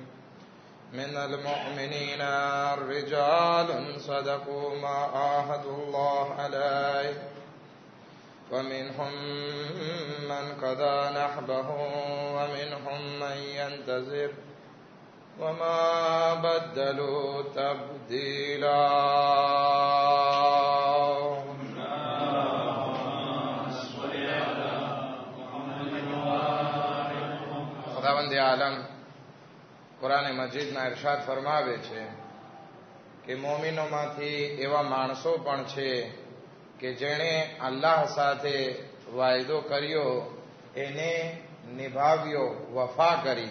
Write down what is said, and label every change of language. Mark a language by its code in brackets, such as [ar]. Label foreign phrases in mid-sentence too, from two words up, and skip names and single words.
[ar] من المؤمنين رجال صدقوا ما عاهدوا الله عليه ومنهم من قضى نحبه ومنهم من ينتظر وما بدلوا تبديلا. [gu] ખુદાવંદ આલમ કુરાન મજીદમાં ઇરશાદ ફરમાવે છે કે મોમિનોમાંથી એવા માણસો પણ છે કે જેણે અલ્લાહ સાથે વાયદો કર્યો એને નિભાવ્યો, વફા કરી.